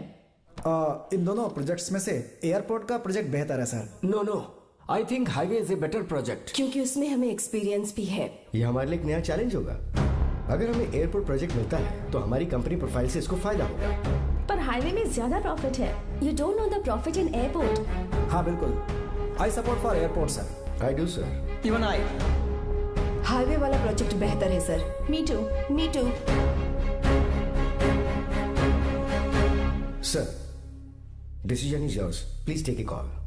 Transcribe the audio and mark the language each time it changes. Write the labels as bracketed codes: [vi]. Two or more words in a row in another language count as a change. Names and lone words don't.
[hi] इन दोनों प्रोजेक्ट्स में से एयरपोर्ट का प्रोजेक्ट बेहतर है सर। [en] No, I think highway is a better project, [hi] क्योंकि उसमें हमें एक्सपीरियंस भी है। ये हमारे लिए एक नया चैलेंज होगा। अगर हमें [en] airport project [hi] मिलता है तो हमारी [en] company profile [hi] से इसको फायदा होगा। पर हाईवे में ज्यादा प्रॉफिट है। [en] You don't know the profit in airport. [hi] हाँ बिल्कुल, [en] I support for airport sir. I do sir. Even I. [hi] हाईवे वाला प्रोजेक्ट बेहतर है सर। [en] Me too. Sir, decision is yours, please take a call.